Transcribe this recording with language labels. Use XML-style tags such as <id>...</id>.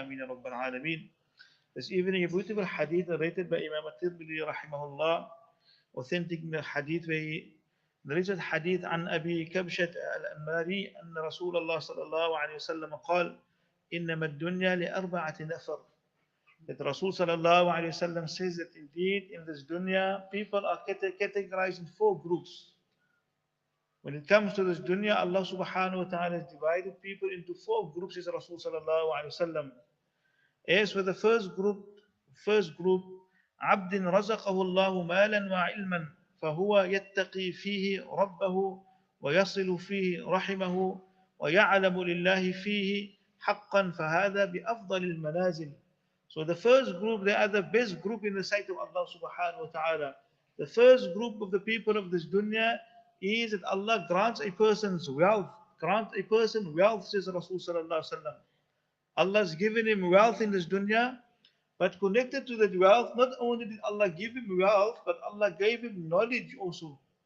<en>Ameen ya Rabbal Alameen. This evening, a beautiful hadith narrated by Imam At-Tirmidhi rahimahullah, authentic hadith where he narrated hadith</en> <ar>عن أبي كبشة الأنماري أن رسول الله صلى الله عليه وسلم قال إنما الدنيا لأربعة نفر.</ar> <en>That Rasul sallallahu alayhi wasallam says that indeed in this dunya people are categorized in four groups. When it comes to this dunya, Allah subhanahu wa ta'ala has divided people into four groups, says Rasul sallallahu alayhi wasallam. As for the first group,</en> <ar>عبد رزقه الله مالا وعلما فهو يتقي فيه ربه ويصل فيه رحمه ويعلم لله فيه حقا فهذا بأفضل المنازل.</ar> <en>So the first group, they are the best group in the sight of Allah subhanahu wa ta'ala. The first group of the people of this dunya is that Allah grants a person's wealth. Grant a person wealth, says Rasul sallallahu alaihi wasallam. Allah has given him wealth in this dunya, but connected to that wealth, not only did Allah give him wealth, but Allah gave him knowledge also.</en>